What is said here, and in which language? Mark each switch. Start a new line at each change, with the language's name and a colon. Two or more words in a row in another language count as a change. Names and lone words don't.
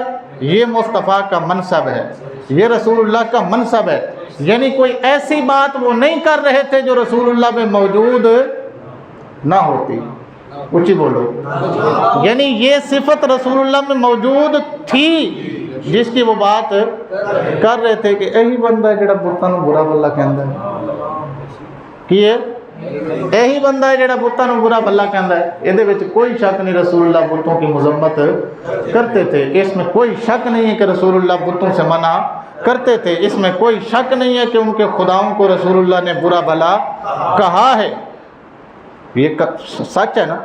Urdu: یہ مصطفیٰ کا منصب ہے، یہ رسول اللہ کا منصب ہے۔ یعنی کوئی ایسی بات وہ نہیں کر رہے تھے جو رسول اللہ میں موجود نہ ہوتی۔ اونچی بولو، یعنی یہ صفت رسول اللہ میں موجود تھی جس کی وہ بات کر رہے تھے کہ
Punjabi: یہی بندہ ہے جڑا بتاں نوں برا بھلا کہندا ہے، کی ہے؟ یہی بندہ ہے جڑا بتاں نوں برا بھلا کہندا ہے۔ یہ دے وچ
Urdu: کوئی شک نہیں رسول اللہ بتوں کی مذمت کرتے تھے، اس میں کوئی شک نہیں ہے کہ رسول اللہ بتوں سے منع کرتے تھے، اس میں کوئی شک نہیں ہے کہ ان کے خداؤں کو رسول اللہ نے برا بھلا کہا ہے۔ یہ سچ ہے نا؟